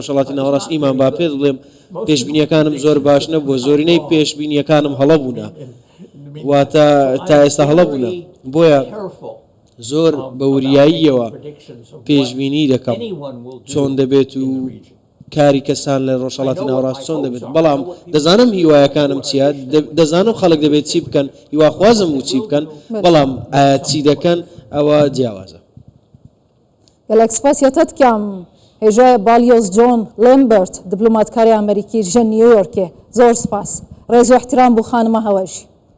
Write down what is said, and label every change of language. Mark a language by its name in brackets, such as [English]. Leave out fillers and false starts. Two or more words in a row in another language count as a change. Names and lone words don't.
[Central Kurdish] ڕۆژهەڵاتی ناوەڕاست ئیمان با پێ بڵێم پێشبینیەکانم زۆر باش نەبووە زۆرینەی پێشبینیەکانم هەڵەبوونا واتە تا ئێستا هەڵەبوونا بۆیە زۆر بە وریاییەوە پێشبینی دەکەم چۆن دەبێت و کاری کەسان لە ڕۆژهەڵاتی ناوەڕاست چۆن دەبێت بەڵام دەزانم هیوایەکانم چیە دەزانم خەڵک دەبێت چی بکەن هیواخوازم و چی بکەن بەڵام ئایا چی دەکەن ئەوە جیاوازە [Kurdish] gelek spasiyet kam hêja Balyoz John Lambert diplomatkariya Amerîkî ji New Yorkê zor spas rêz û ihtiram bû xanima hewe jî